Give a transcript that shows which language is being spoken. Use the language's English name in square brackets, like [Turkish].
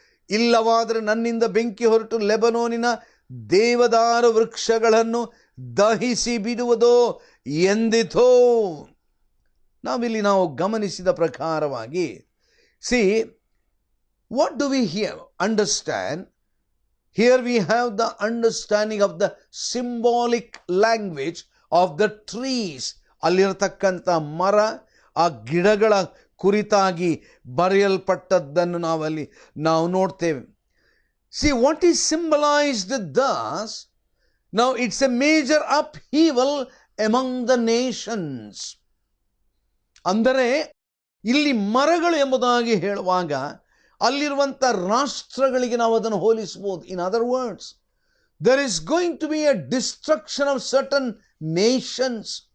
[Kannada] ಇಲ್ಲವಾದರೆ ನನ್ನಿಂದ ಬೆಂಕಿ ಹೊರಟು ಲೆಬನೋನಿನ ದೇವದಾರ ವೃಕ್ಷಗಳನ್ನು ದಹಿಸಿ ಬಿಡುವುದೋ ಎಂದಿತೋ. ನಾವಿಲ್ಲಿ ನಾವು ಗಮನಿಸಿದ ಪ್ರಕಾರವಾಗಿ, [English] See what do we understand? Here we have the understanding of the symbolic language of the trees. [Kannada] ಅಲ್ಲಿರತಕ್ಕಂಥ ಮರ, ಆ ಗಿಡಗಳ ಕುರಿತಾಗಿ ಬರೆಯಲ್ಪಟ್ಟದ್ದನ್ನು ನಾವು ನೋಡ್ತೇವೆ. [English] See what is symbolized thus? Now it's a major upheaval among the nations. [Kannada] ಅಂದರೆ ಇಲ್ಲಿ ಮರಗಳು ಎಂಬುದಾಗಿ ಹೇಳುವಾಗ ಅಲ್ಲಿರುವಂಥ ರಾಷ್ಟ್ರಗಳಿಗೆ ನಾವು ಅದನ್ನು ಹೋಲಿಸಬಹುದು. [English] In other words, there is going to be a destruction of certain nations.